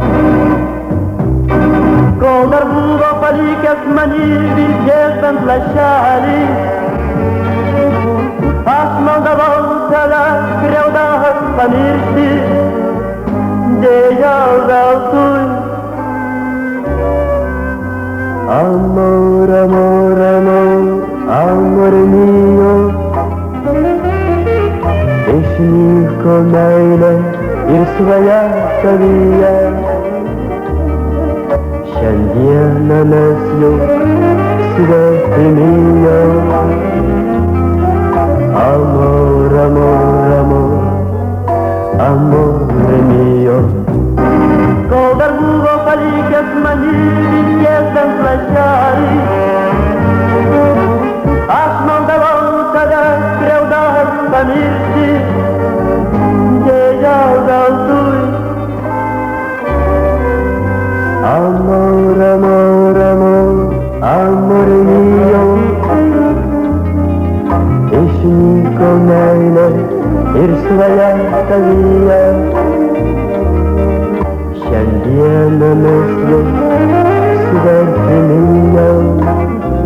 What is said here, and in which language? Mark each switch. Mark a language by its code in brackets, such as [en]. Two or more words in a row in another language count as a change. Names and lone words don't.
[lt] Kol dar buvo palikęs many vilties ant lašelį, aš maldavau tave skriaudas pamiršti, dėja veltui. [es] Amor, amor, amor, amor mio, [lt] išnyko meilė ir svaja tavyje. Šiandieną mes jau svetimi jau. [es] Amor, amor, amor, amor mio. [lt] Kol dar buvo palikęs many vilties ant lašelį, aš maldavau tave skriaudas pamiršti, dėja veltui. [es] Amor, amor, amor, amor mio, [lt] išnyko meilė ir svaja tavyje. Šiandieną mes jau svetimi jau.